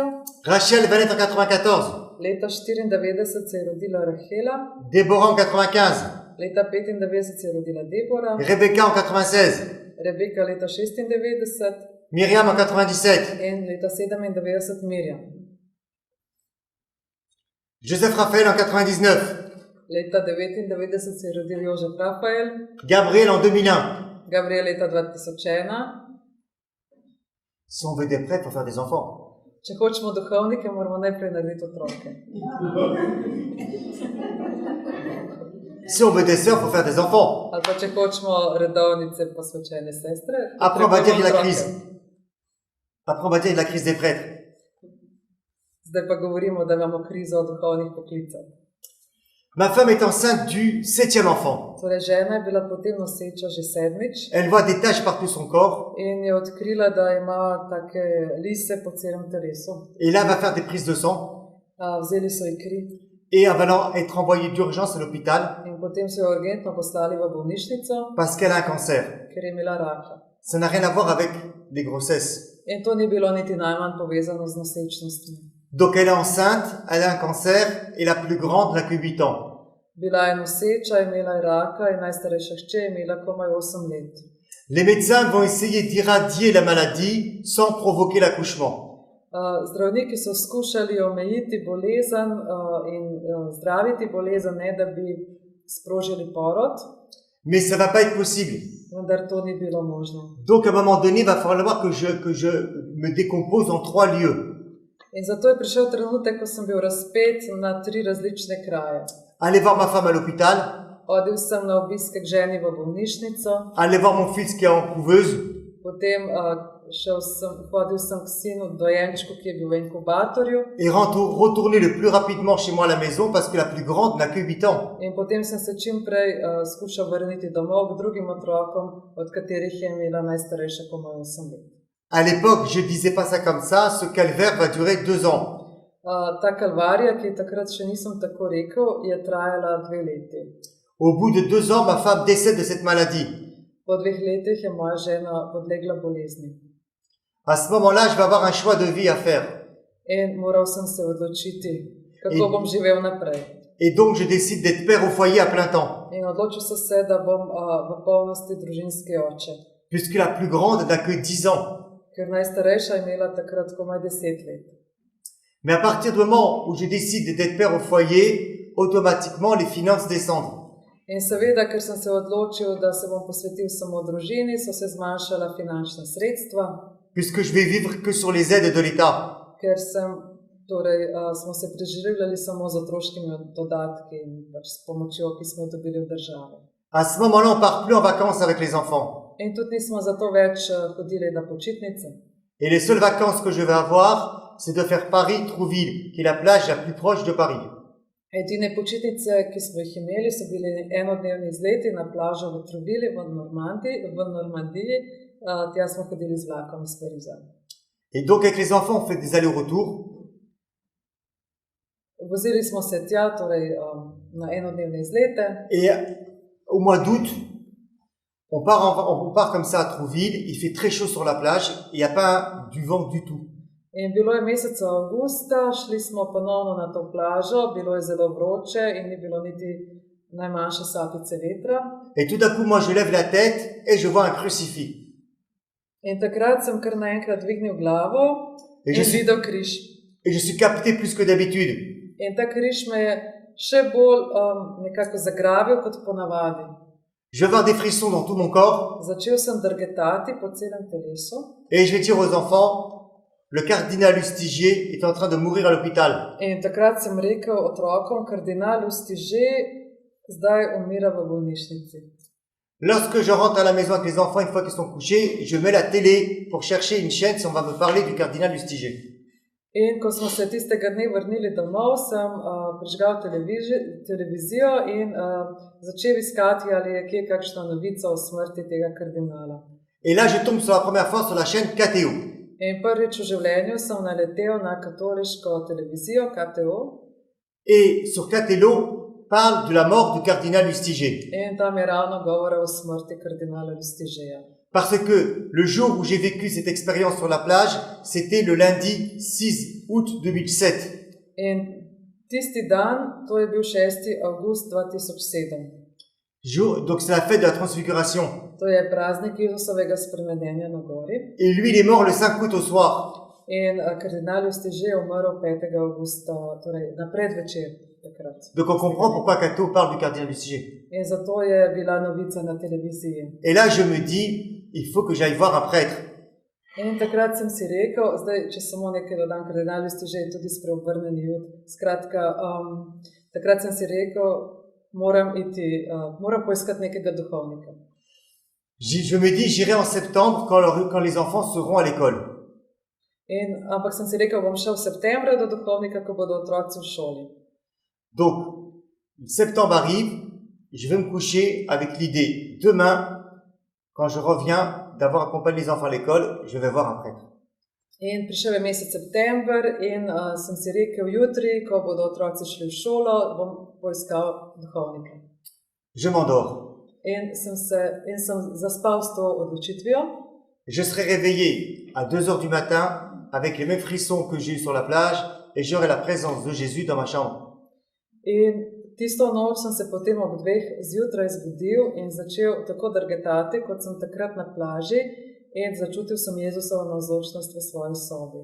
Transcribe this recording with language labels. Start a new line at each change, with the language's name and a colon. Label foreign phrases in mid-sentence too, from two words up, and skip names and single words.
French: Rachel va naître en 94.
Slovenian: Leta 94 se je rodila Rahela,
French: Déborah en 95.
Slovenian: leta 95 se je rodila Debora,
French: Rebecca en 96.
Slovenian: Rebeka leta 96
French: Myriam en 97.
Slovenian: in leta 97 Mirjam.
French: Joseph Raphaël en 99.
Slovenian: Leta 99 se je rodil Jožef Rafael,
French: Gabriel en 2001.
Slovenian: Gabriel leta 2001.
French: Si on veut des prêtres, il faut faire des enfants.
Slovenian: Če hočemo duhovnike, moramo najprej narediti otroke.
French: Si on veut des sœurs, il faut faire des enfants.
Slovenian: Ali pa če hočemo redovnice posvečene sestre,
French: Après, on va dire
Slovenian: potrebujemo
French: la
Slovenian: otroke.
French: crise. Après, on va dire la crise des prêtres.
Slovenian: Zdaj pa govorimo, da imamo krizo duhovnih poklicev.
French: Ma femme est enceinte du 7e enfant.
Slovenian: Torej, žena je bila potem noseča že 7.
French: Elle voit des taches partout son corps.
Slovenian: In je odkrila, da ima take lise po celem telesu.
French: Et là, elle va faire des prises de sang.
Slovenian: Vzeli so ji kri
French: Et elle va être envoyée d'urgence à l'hôpital
Slovenian: in potem so jo urgentno poslali v bolnišnico,
French: parce qu'elle a un cancer.
Slovenian: ker je imela raka.
French: Ça n'a rien à voir avec les grossesses.
Slovenian: In to ni bilo niti najmanj povezano z nosečnostmi.
French: Donc elle est enceinte, elle a un cancer et la plus grande n'a que 8 ans.
Slovenian: Bila je noseča, imela je raka in najstarejša hčer je imela komaj 8 let.
French: Les médecins vont essayer d'irradier la maladie sans provoquer l'accouchement.
Slovenian: Zdravniki so skušali omejiti bolezen in zdraviti bolezen, ne da bi sprožili porod,
French: Mais ça va pas être possible.
Slovenian: vendar to ni bilo možno.
French: Donc à un moment donné, il va falloir que je me décompose en 3 lieux.
Slovenian: In zato je prišel trenutek, ko sem bil razpet na 3 različne kraje.
French: Aller voir ma femme à l'hôpital,
Slovenian: Odil sem na obisk k ženi v bolnišnico,
French: aller voir mon fils qui est en couveuse,
Slovenian: potem hodil sem k sinu dojenčku, ki je bil v inkubatorju,
French: et retourner le plus rapidement chez moi à la maison parce que la plus grande n'a que 8 ans.
Slovenian: in potem sem se čim prej skušal vrniti domov k drugim otrokom, od katerih je imela najstarejša komaj 8 let.
French: À l'époque, je disais pas ça comme ça, ce calvaire va durer 2 ans.
Slovenian: Ta kalvarija, ki takrat še nisem tako rekel, je trajala 2 leti.
French: Au bout de 2 ans, ma femme décède de cette maladie.
Slovenian: Po 2 letih je moja žena podlegla bolezni.
French: À ce moment-là, je vais avoir un choix de vie à faire.
Slovenian: In moral sem se odločiti, kako bom živel naprej.
French: Et donc, je décide d'être père au foyer à plein temps,
Slovenian: In odločil sem se, da bom v polnosti družinski oče,
French: puisque la plus grande n'a que 10 ans.
Slovenian: ker najstarejša je imela takrat komaj 10 let.
French: Mais à partir du moment où je décide d'être père au foyer, automatiquement, les finances descendent.
Slovenian: In seveda, ker sem se odločil, da se bom posvetil samo družini, so se zmanjšala finančna sredstva,
French: Puisque je vais vivre que sur les aides de l'État.
Slovenian: ker smo se preživljali samo z otroškimi dodatki in pač s pomočjo, ki smo jo dobili od države.
French: À ce moment-là, on part plus en vacances avec les enfants.
Slovenian: In tudi nismo zato več hodili na počitnice.
French: Et les seules vacances que je vais avoir, c'est de faire Paris-Trouville, qui est la plage la plus proche de Paris.
Slovenian: Edine počitnice, ki smo jih imeli, so bili enodnevni izleti na plažo v Trouville v Normandiji. Tja smo hodili z vlakom iz Pariza.
French: Et donc, avec les enfants, on fait des allers-retours.
Slovenian: Vozili smo se tja, torej na enodnevne izlete.
French: Et au mois d'août, on part comme ça à Trouville, il fait très chaud sur la plage, et il n'y a pas du vent du tout.
Slovenian: In bilo je meseca avgusta, šli smo ponovno na to plažo, bilo je zelo vroče in ni bilo niti najmanjše sapice vetra.
French: Et tout d'un coup, moi, je lève la tête et je vois un crucifix.
Slovenian: In takrat sem kar naenkrat dvignil glavo
French: Et
Slovenian: in videl križ.
French: je suis capté plus que d'habitude.
Slovenian: In ta križ me je še bolj nekako zagrabil kot ponavadi.
French: Je vais avoir des frissons dans tout mon corps
Slovenian: Začel sem drgetati po celem telesu
French: et je vais dire aux enfants, le cardinal Lustigier est en train de mourir à l'hôpital.
Slovenian: in takrat sem rekel otrokom, kardinal Lustiger zdaj umira v bolnišnici.
French: Lorsque je rentre à la maison avec les enfants, une fois qu'ils sont couchés, je mets la télé pour chercher une chaîne si on va me parler du cardinal Lustiger.
Slovenian: In ko smo se tistega dne vrnili domov, sem prižgal televizijo in začel iskati, ali je kje kakšna novica o smrti tega kardinala.
French: Et là, je tombe sur la première fois sur la chaîne KTO.
Slovenian: In prvič v življenju sem naletel na katoliško televizijo KTO
French: Et sur KTO, parle de la mort du cardinal Lustiger.
Slovenian: in tam je ravno govora o smrti kardinala Lustigerja.
French: Parce que le jour où j'ai vécu cette expérience sur la plage, c'était le lundi 6 août 2007.
Slovenian: In tisti dan, to je bil 6. avgust 2007.
French: Donc c'est la fête de la transfiguration.
Slovenian: To je praznik Jezusovega spremenjenja na gori.
French: Et lui, il est mort le 5 août au soir.
Slovenian: In kardinal Lustiger je umrl 5. avgusta, torej na predvečer takrat.
French: Donc on comprend pourquoi KTO parle du cardinal Lustiger.
Slovenian: In zato je bila novica na televiziji.
French: Et là, je me dis, il faut que j'aille voir un prêtre.
Slovenian: In takrat sem si rekel, zdaj, če samo nekaj dodam, kardinal Lustiger je tudi spreobrnjeni Jud. Skratka, takrat sem si rekel, moram poiskati nekega duhovnika.
French: Je me dis, j'irai en septembre quand les enfants seront à l'école.
Slovenian: Ampak sem si rekel, bom šel v septembra do duhovnika, ko bodo otroci v šoli.
French: Donc, septembre arrive, je vais me coucher avec l'idée, demain, quand je reviens d'avoir accompagné les enfants à l'école, je vais voir un prêtre.
Slovenian: In prišel je mesec september in sem si rekel, jutri, ko bodo otroci šli v šolo, bom poiskal duhovnika.
French: Je m'endors.
Slovenian: In sem zaspal s to odločitvijo.
French: Je serai réveillé à 2 heures du matin avec les mêmes frissons que j'ai eu sur la plage et j'aurai la présence de Jésus dans ma chambre.
Slovenian: In tisto noč sem se potem ob 2 zjutraj zbudil in začel tako drgetati, kot sem takrat na plaži, in začutil sem Jezusovo navzočnost v svoji sobi.